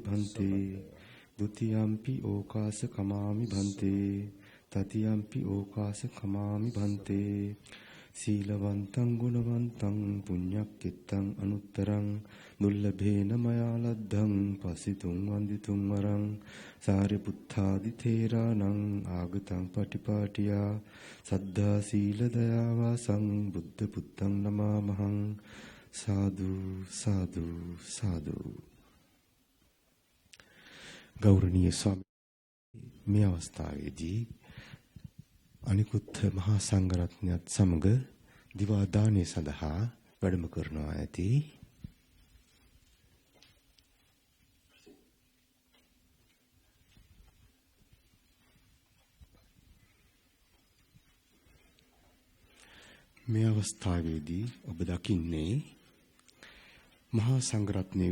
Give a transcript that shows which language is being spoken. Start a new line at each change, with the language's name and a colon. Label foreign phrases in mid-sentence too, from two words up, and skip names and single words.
Pali: භන්තේ ဒ ුතියම්පි ඕකාස කමාමි භන්තේ තතියම්පි ඕකාස කමාමි භන්තේ සීලවන්තං ගුණවන්තං පුඤ්ඤක්කෙත්තං අනුත්තරං දුල්ලභේන මයා ලද්ධං පසිතුං වන්දිතුං වරං සාරිපුත්තාදි තේරාණං ආගතං පටිපාටියා සද්ධා සීල දයාවාසං බුද්ධ පුත්තං නමාමහං සාදු සාදු සාදු.
Sinhala: ගෞරවනීය ස්වාමී මේ අවස්ථාවේදී අනිකුත් මහා සංඝරත්නයත් සමග දිවා දානය සඳහා වැඩම කරනවා ඇති. මේ අවස්ථාවේදී ඔබ දකින්නේ මහා සංඝරත්නයේ